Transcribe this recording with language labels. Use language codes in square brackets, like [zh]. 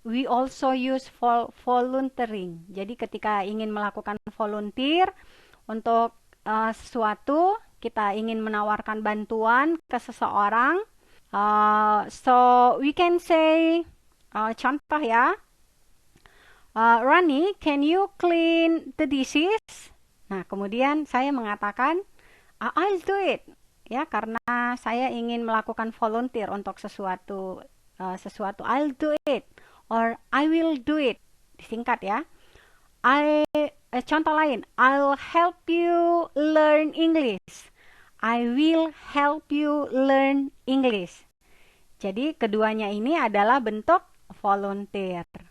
[en] We also use volunteering. [id] Jadi ketika ingin melakukan volunteer untuk sesuatu, kita ingin menawarkan bantuan ke seseorang. [en] So we can say [id] contoh ya, [en] Rani, can you clean the dishes? [id] Nah, kemudian saya mengatakan, [en] I'll do it. [id] Ya, karena saya ingin melakukan volunteer untuk sesuatu. [en] I'll do it. Or I will do it. [id] Disingkat ya. Contoh lain, [en] I'll help you learn English. I will help you learn English. [id] Jadi keduanya ini adalah bentuk volunteer.